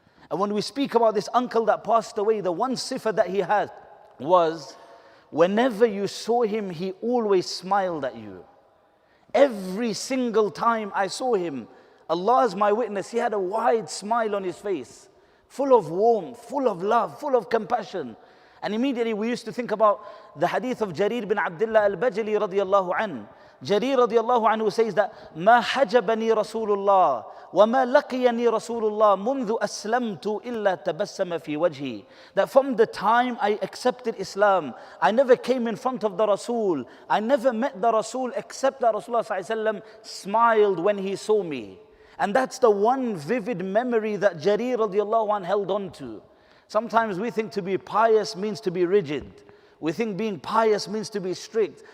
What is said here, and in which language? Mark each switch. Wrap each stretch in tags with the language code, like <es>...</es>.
<en>And when we speak about this uncle that passed away, the one sifah that he had was, whenever you saw him, he always smiled at you. Every single time I saw him, Allah is my witness, he had a wide smile on his face, full of warmth, full of love, full of compassion. And immediately we used to think about the hadith of Jarir bin Abdullah al-Bajali radiyallahu anhu. Jarir radiyallahu anhu says that,</en> <ar>ما حجبني رسول الله وما لقيني رسول الله منذ أسلمت إلا تبسم في وجهي.</ar> <en>That from the time I accepted Islam, I never came in front of the Rasul, I never met the Rasul except that Rasulullah sallallahu alaihi wasallam smiled when he saw me. And that's the one vivid memory that Jarir radiyallahu anhu held on to. Sometimes we think to be pious means to be rigid. We think being pious means to be strict.</en>